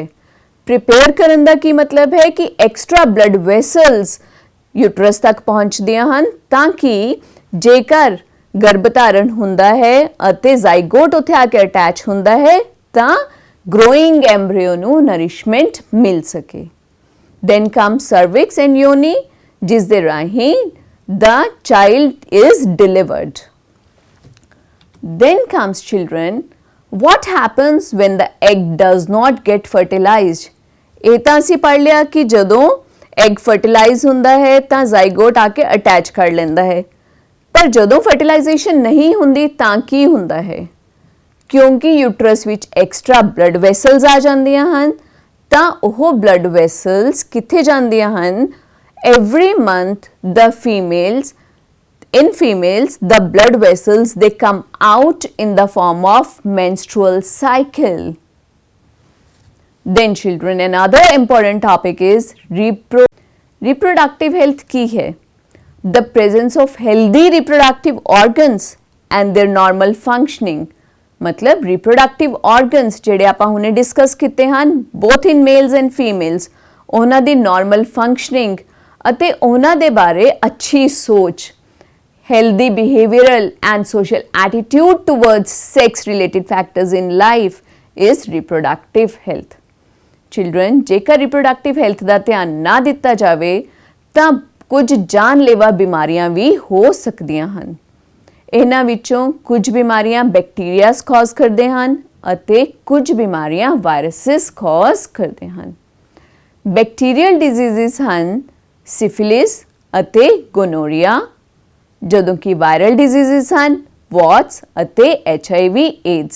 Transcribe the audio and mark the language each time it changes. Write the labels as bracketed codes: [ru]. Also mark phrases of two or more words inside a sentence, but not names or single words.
[pa] ਪ੍ਰਿਪੇਅਰ ਕਰਨ ਦਾ ਕੀ ਮਤਲਬ ਹੈ ਕਿ [en] extra blood vessels uterus [pa] ਤੱਕ ਪਹੁੰਚਦੀਆਂ ਹਨ ਤਾਂ ਕਿ ਜੇਕਰ ਗਰਭ ਧਾਰਨ ਹੁੰਦਾ ਹੈ ਅਤੇ ਜ਼ਾਈਗੋਟ ਉੱਥੇ ਆ ਕੇ ਅਟੈਚ ਹੁੰਦਾ ਹੈ ਤਾਂ [en] growing embryo [pa] ਨੂੰ nourishment ਮਿਲ ਸਕੇ। [en] Then comes cervix and yoni [pa] ਜਿਸ ਦੇ ਰਾਹੀਂ [en] the child is delivered. Then comes children, what happens when the egg does not get fertilized? [pa] ਇਹ ਤਾਂ ਅਸੀਂ ਪੜ੍ਹ ਲਿਆ ਕਿ ਜਦੋਂ [en] egg fertilize [pa] ਹੁੰਦਾ ਹੈ ਤਾਂ ਜ਼ਾਈਗੋਟ ਆ ਕੇ ਅਟੈਚ ਕਰ ਲੈਂਦਾ ਹੈ ਪਰ ਜਦੋਂ ਫਰਟੀਲਾਈਜੇਸ਼ਨ ਨਹੀਂ ਹੁੰਦੀ ਤਾਂ ਕੀ ਹੁੰਦਾ ਹੈ? ਕਿਉਂਕਿ ਯੂਟਰਸ ਵਿੱਚ [en] extra blood vessels [pa] ਆ ਜਾਂਦੀਆਂ ਹਨ ਤਾਂ ਉਹ [en] blood vessels [pa] ਕਿੱਥੇ ਜਾਂਦੀਆਂ ਹਨ? [en] every month the females the blood vessels they come out in the form of menstrual cycle. Then children, another important topic is reproductive health [hi] की है? [en] the presence of healthy reproductive organs and their normal functioning. [pa] मतलब [en] reproductive organs [pa] ਜਿਹੜੇ ਆਪਾਂ ਹੁਣੇ ਡਿਸਕਸ ਕੀਤੇ ਹਨ [en] both in males and females, [pa] ਉਹਨਾਂ ਦੀ [en] normal functioning [pa] ਅਤੇ ਉਹਨਾਂ ਦੇ ਬਾਰੇ ਅੱਛੀ ਸੋਚ, [en] healthy behavioral and social attitude towards sex related factors in life is reproductive health. Children, [pa] ਜੇਕਰ [en] reproductive health [pa] ਦਾ ਧਿਆਨ ਨਾ ਦਿੱਤਾ ਜਾਵੇ ਤਾਂ ਕੁਝ ਜਾਨਲੇਵਾ ਬਿਮਾਰੀਆਂ ਵੀ ਹੋ ਸਕਦੀਆਂ ਹਨ। ਇਹਨਾਂ ਵਿੱਚੋਂ ਕੁਝ ਬਿਮਾਰੀਆਂ [en] bacterias cause [pa] ਕਰਦੇ ਹਨ ਅਤੇ ਕੁਝ ਬਿਮਾਰੀਆਂ [en] viruses cause [pa] ਕਰਦੇ ਹਨ। [en] bacterial diseases [pa] ਹਨ ਸਿਫਿਲਿਸ ਅਤੇ ਗੋਨੋਰੀਆ, ਜਦੋਂ ਕਿ [en] viral diseases [pa] ਹਨ ਵੌਟਸ ਅਤੇ HIV AIDS।